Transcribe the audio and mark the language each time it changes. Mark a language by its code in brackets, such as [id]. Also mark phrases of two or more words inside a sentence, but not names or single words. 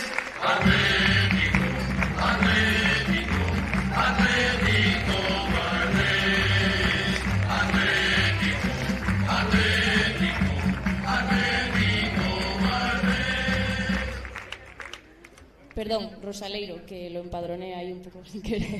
[es] Atlético, Atlético, Atlético Guardés. Atlético, Atlético, Atlético Guardés. Perdón, Rosaleiro, que lo empadroné ahí un poco sin querer.